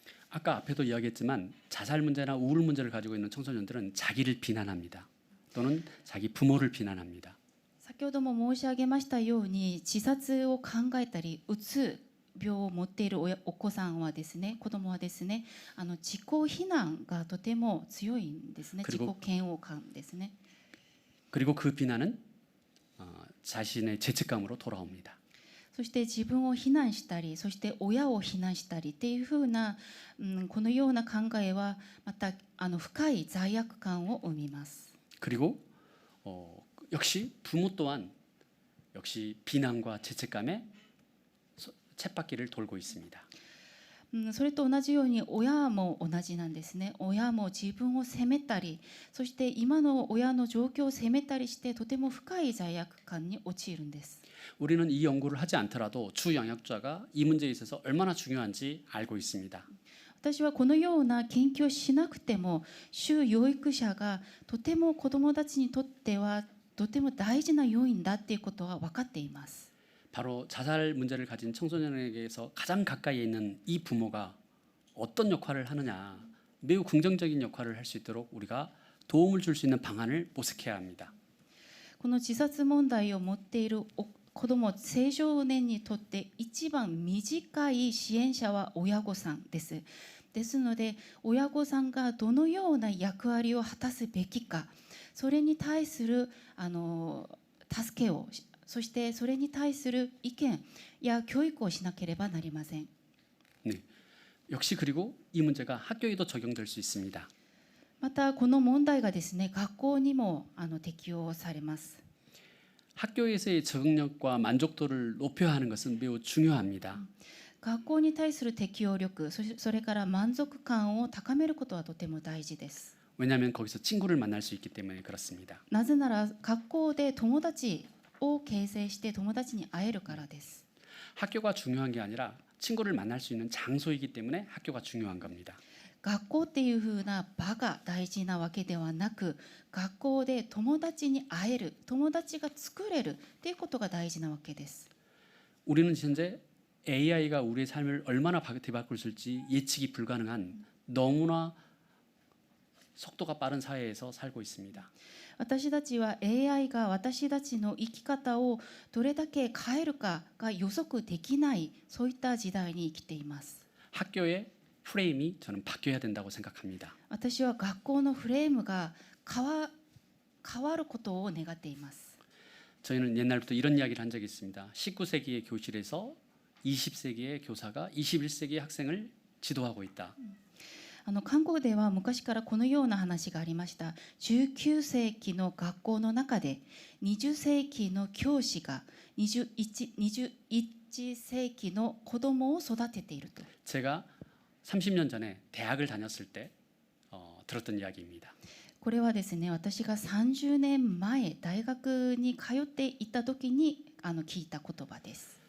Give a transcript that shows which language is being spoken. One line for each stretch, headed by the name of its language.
Korean: 아까 앞에도 이야기했지만 자살 문제나 우울 문제를 가지고 있는 청소년들은 자기를 비난합니다. 또는 자기 부모를 비난합니다.
Japanese: 先ほども申し上げましたように、自殺を考えたりうつ病を持っているお子さんはですね、子供はですね、自己非難がとても強いんですね。自己
Korean: 그리고
Japanese: 嫌悪感ですね。
Korean: 그리고 그 비난은 자신의 죄책감으로 돌아옵니다.
Japanese: そして自分を非難したり、そして親を非難したりっていうふうな、このような考えはまた深い罪悪感を生みます。
Korean: 그리고 역시 부모 또한 역시 비난과 죄책감에 쳇바퀴를 돌고 있습니다.
Japanese: それと同じように親も同じなんですね。親も自分を責めたり、そして今の親の状況を責めたりして、とても深い罪悪感に陥るんです。
Korean: 우리는 이 연구를 하지 않더라도 주 영역자가 이 문제에 있어서 얼마나 중요한지 알고 있습니다.
Japanese: 私はこのような研究をしなくても、主養育者がとても子どもたちにとってはとても大事な要因だっていうことは分かっています。
Korean: 바로 자살 문제를 가진 청소년에게서 가장 가까이에 있는 이 부모가 어떤 역할을 하느냐, 매우 긍정적인 역할을 할 수 있도록 우리가 도움을 줄 수 있는 방안을 모색해야 합니다.
Japanese: この自殺問題を持っている子ども青少年にとって一番短い支援者は親御さんです。ですので親御さんがどのような役割を果たすべきか、それに対する助けを、そしてそれに対する意見や教育をしなければなりません。
Korean: 네. 역시 그리고 이 문제가 학교에도 적용될 수 있습니다.
Japanese: またこの問題がですね、学校にも適用されます。
Korean: 학교에서의 적응력과 만족도를 높여야 하는 것은 매우 중요합니다.
Japanese: 学校に対する適応力、それから満足感を高めることはとても大事です。
Korean: 왜냐하면 거기서 친구를 만날 수 있기 때문에 그렇습니다.
Japanese: なぜなら学校で友達を形成して友達に会えるからです。
Korean: 학교가 중요한 게 아니라 친구를 만날 수 있는 장소이기 때문에 학교가 중요한 겁니다.
Japanese: 学校っていう風な場が大事なわけではなく、学校で友達に会える、友達が作れるっていうことが大事なわけです。
Korean: 우리는 현재 AI가 우리의 삶을 얼마나 뒤바꿀 수 있을지 예측이 불가능한 너무나 속도가 빠른 사회에서 살고 있습니다.
Japanese: 私たちは AI が私たちの生き方をどれだけ変えるかが予測できない、そういった時代に生きています。
Korean: 학교의 프레임이 저는 바뀌어야 된다고 생각합니다.
Japanese: 私は学校のフレームが変わることを願っています。
Korean: 저희는 옛날부터 이런 이야기를 한 적이 있습니다. 19세기의 교실에서 20세기의 교사가 21세기의 학생을 지도하고 있다.
Japanese: 韓国では昔からこのような話がありました。19世紀の学校の中で20世紀の教師が21世紀の子供を育てていると。
Korean: 제가 30년 전에 대학을 다녔을 때 들었던 이야기입니다.
Japanese: これはですね、私が30年前大学に通っていた時に聞いた言葉です。